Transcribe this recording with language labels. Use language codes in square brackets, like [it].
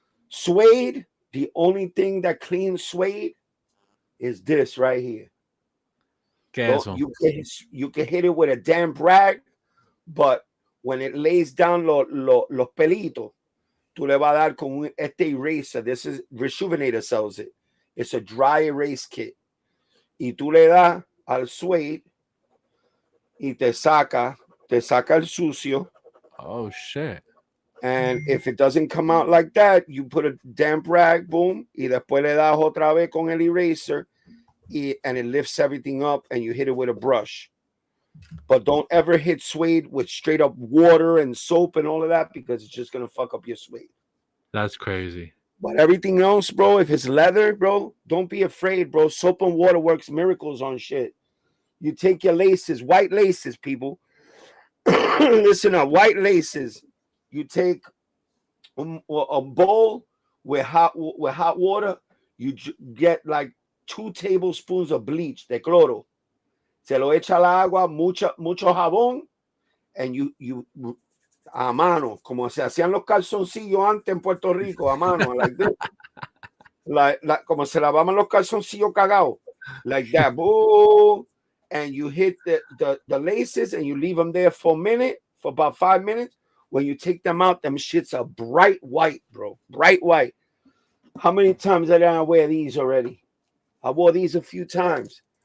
[en] Suede, the only thing that cleans suede is this right here. You can hit it with a damp rag, but when it lays down [es] los pelitos, tú le vas a dar con este eraser. [en] This is Rejuvenator sells it. It's a dry erase kit. [es] Y tú le das al suede y te saca el sucio. [en] Oh shit. And if it doesn't come out like that, you put a damp rag, boom, [es] y después le das otra vez con el eraser, [en] and it lifts everything up, and you hit it with a brush. But don't ever hit suede with straight up water and soap and all of that, because it's just going to fuck up your suede. That's crazy. But everything else, bro, if it's leather, bro, don't be afraid, bro. Soap and water works miracles on shit. You take your laces, white laces, people. Listen up, white laces. You take a bowl with hot water. You get like 2 tablespoons of bleach, [es] de cloro. Se lo echa al agua, mucho jabón, [en] and you [es] a mano, como se hacían los calzoncillos antes en Puerto Rico, a mano, [en] like this. [es] Como se lavaban los calzoncillos cagados, [en] like that. [es] Boom. [en] And you hit the laces and you leave them there for about 5 minutes. When you take them out, them shits are bright white, bro. Bright white. How many times did I wear these already? I wore these a few times.